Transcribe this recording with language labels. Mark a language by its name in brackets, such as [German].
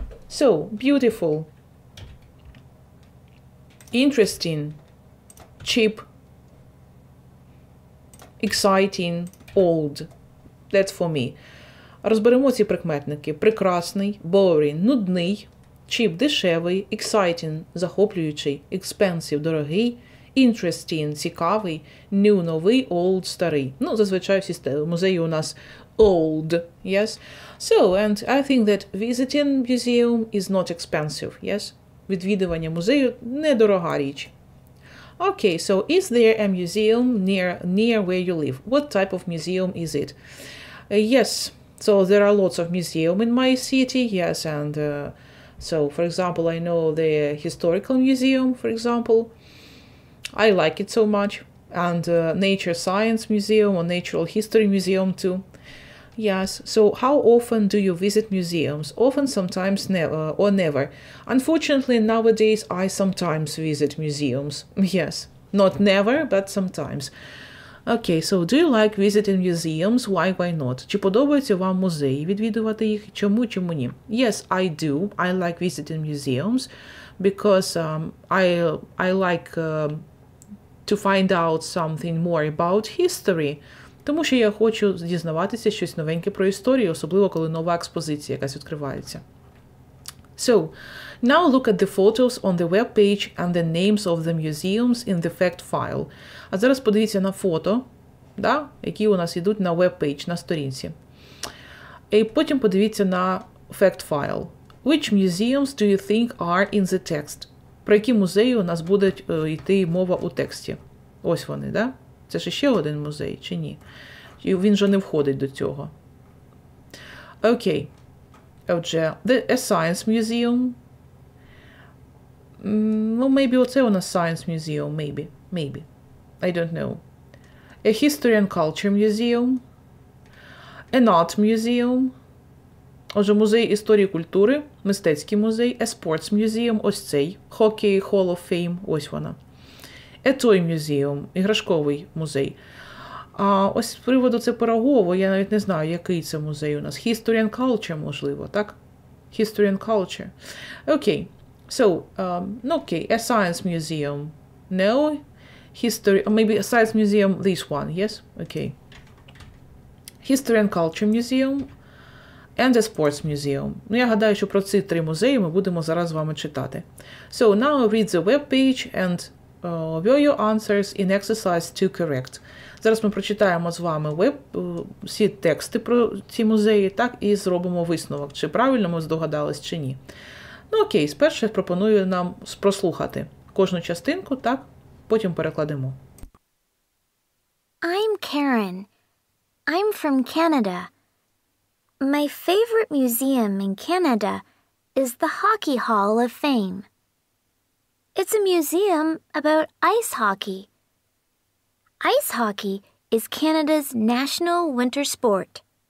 [English] So, beautiful, interesting, cheap, exciting, old. That's for me. [Ukrainian] Розберемо ці прикметники. Прекрасний, boring, нудний, cheap – дешевий, exciting – захоплюючий, expensive – дорогий, interesting – цікавий, new – новий, old – старий. Ну, зазвичай всі музеї у нас old, yes? [English] So, and I think that visiting museum is not expensive, yes? [Ukrainian] Відвідування музею – недорога річ. [English] Okay, so is there a museum near where you live? What type of museum is it? Yes, so there are lots of museums in my city, yes, and so, for example, I know the Historical Museum, for example. I like it so much. And Nature Science Museum or Natural History Museum too. Yes, so how often do you visit museums? Often, sometimes, never, or never. Unfortunately, nowadays, I sometimes visit museums. Yes, not never, but sometimes. Okay, so do you like visiting museums? Why not? [Ukrainian] Чи подобаються вам музеї? Відвідувати їх? Чому ні? [English] Yes, I do. I like visiting museums because I like to find out something more about history. [Ukrainian] Тому що я хочу дізнаватися щось новеньке про історію, особливо коли нова експозиція якась відкривається. [English] So, now look at the photos on the web page and the names of the museums in the fact file. [Ukrainian] А зараз подивіться на фото, да, які у нас йдуть на веб-пейдж, на сторінці. І потім подивіться на fact file. [English] Which museums do you think are in the text? [Ukrainian] Про які музеї у нас буде йти мова у тексті? Ось вони, да? Це ж ще один музей, чи ні? Він же не входить до цього. Окей. [English] Отже, a science museum. Ну, maybe [Ukrainian] оце у нас [English] science museum, maybe. I don't know. A history and culture museum. An art museum. [Ukrainian] Отже, музей історії і культури, мистецький музей, [English] a sports museum, [Ukrainian] ось цей, Hockey Hall of Fame, ось вона. [English] A toy museum, [Ukrainian] іграшковий музей. А ось з приводу це Пирогово, я навіть не знаю, який це музей у нас. [English] History and culture, [Ukrainian] можливо, так? [English] History and culture. Okay. So, okay, a science museum. No. History, or maybe a science museum, this one, yes? Okay. History and culture museum and a sports museum. [Ukrainian] Ну, я гадаю, що про ці 3 музеї ми будемо зараз з вами читати. [English] So, now read the web page and were your answers in exercise 2 correct? [Ukrainian] Зараз ми прочитаємо з вами всі тексти про ці музеї, так, і зробимо висновок, чи правильно ми здогадались, чи ні. Ну окей, спершу я пропоную нам прослухати кожну частинку, так, потім перекладемо. [English] I'm Karen. I'm from Canada. My favorite museum in Canada is the Hockey Hall of Fame. It's a museum about ice hockey. Ice hockey is Canada's national winter sport.